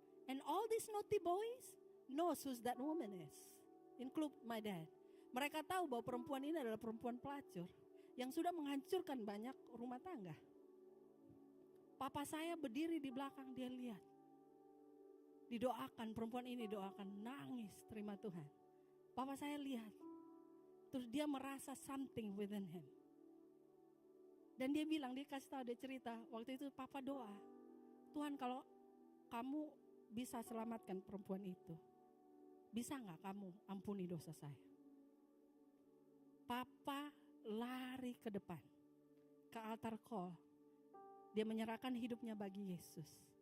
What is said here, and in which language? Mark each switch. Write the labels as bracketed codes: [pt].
[en] And all these naughty boys knows who that woman is, include my dad. [id] Mereka tahu bahwa perempuan ini adalah perempuan pelacur yang sudah menghancurkan banyak rumah tangga. Papa saya berdiri di belakang, dia lihat. Didoakan, perempuan ini doakan, nangis terima Tuhan. Papa saya lihat. Terus dia merasa [en] something within him. [id] Dan dia bilang, dia kasih tahu, dia cerita, waktu itu papa doa, Tuhan kalau kamu bisa selamatkan perempuan itu, bisa gak kamu ampuni dosa saya? Papa lari ke depan, ke altar call. Dia menyerahkan hidupnya bagi Yesus.